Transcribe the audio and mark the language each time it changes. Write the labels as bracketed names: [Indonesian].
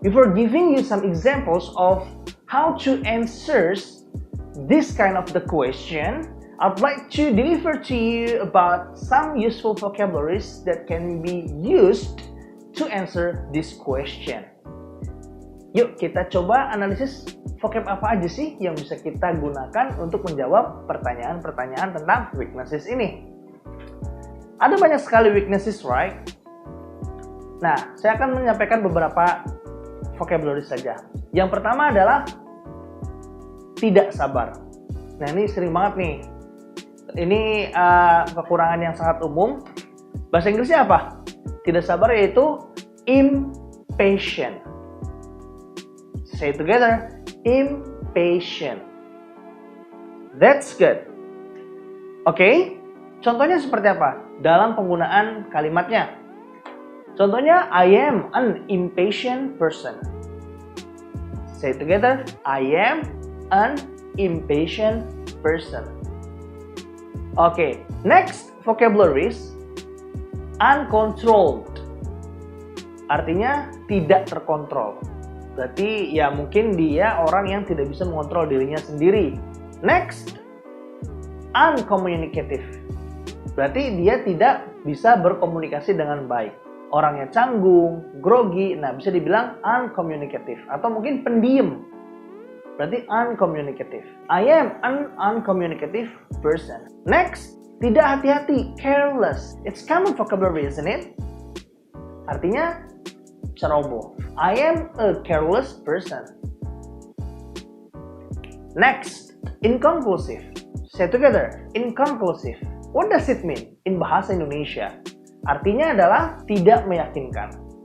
[English] Before giving you some examples of how to answer this kind of the question, I'd like to deliver to you about some useful vocabularies that can be used to answer this question. [Indonesian] Yuk kita coba analisis vocab apa aja sih yang bisa kita gunakan untuk menjawab pertanyaan-pertanyaan tentang weaknesses ini. Ada banyak sekali weaknesses, right? Nah, saya akan menyampaikan beberapa vocabulary saja. Yang pertama adalah tidak sabar. Nah, ini sering banget nih. Ini kekurangan yang sangat umum. Bahasa Inggrisnya apa? Tidak sabar yaitu impatient. [English] Say it together. Impatient. That's good. Oke? [Indonesian] Contohnya seperti apa? Dalam penggunaan kalimatnya. [English] Contohnya, I am an impatient person. Say it together. I am an impatient person. Okay, next vocabularies. Uncontrolled. [Indonesian] Artinya tidak terkontrol. Berarti ya mungkin dia orang yang tidak bisa mengontrol dirinya sendiri. Next, uncommunicative. Berarti dia tidak bisa berkomunikasi dengan baik. Orangnya canggung, grogi, nah bisa dibilang uncommunicative. Atau mungkin pendiam. Berarti uncommunicative. [English] I am an uncommunicative person. Next, [Indonesian] tidak hati-hati, [English] careless. It's common vocabulary, isn't it? [Indonesian] Artinya ceroboh. [English] I am a careless person. Next, inconclusive. Say together, inconclusive. What does it mean in bahasa Indonesia? [Indonesian] Artinya adalah tidak meyakinkan.